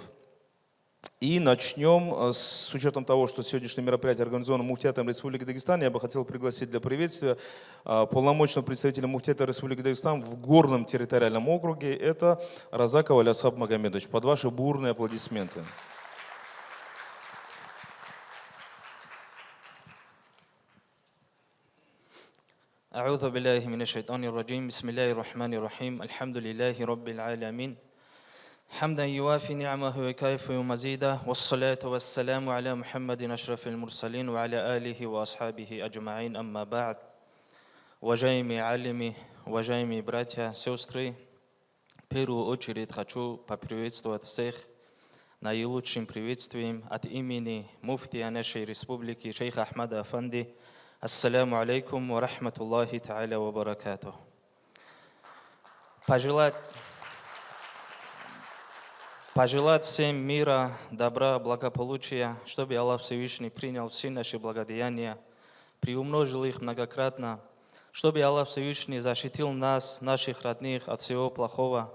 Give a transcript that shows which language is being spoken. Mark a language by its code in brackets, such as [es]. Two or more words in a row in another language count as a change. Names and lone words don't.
[ru] И начнем с учетом того, что сегодняшнее мероприятие организовано Муфтиатом Республики Дагестан. Я бы хотел пригласить для приветствия полномочного представителя Муфтиата Республики Дагестан в горном территориальном округе. Это Разаков Алиасхаб Магомедович. Под ваши бурные аплодисменты. [ar] أعوذ بالله من الشيطان الرجيم بسم الله الرحمن الرحيم الحمد لله رب العالمين حمدا يوافي نعمه ويكافئ مزيده والصلاة والسلام على محمد أشرف المرسلين وعلى آله وأصحابه أجمعين أما بعد. [ru] Уважаемые алимы, уважаемые братья, сестры, в первую очередь хочу поприветствовать всех наилучшим приветствием от имени муфтия нашей республики шейха Ахмада Афанди. [ar] السلام عليكم ورحمة الله تعالى وبركاته. [ru] Пожелать всем мира, добра, благополучия, чтобы Аллах Всевышний принял все наши благодеяния, приумножил их многократно, чтобы Аллах Всевышний защитил нас, наших родных от всего плохого.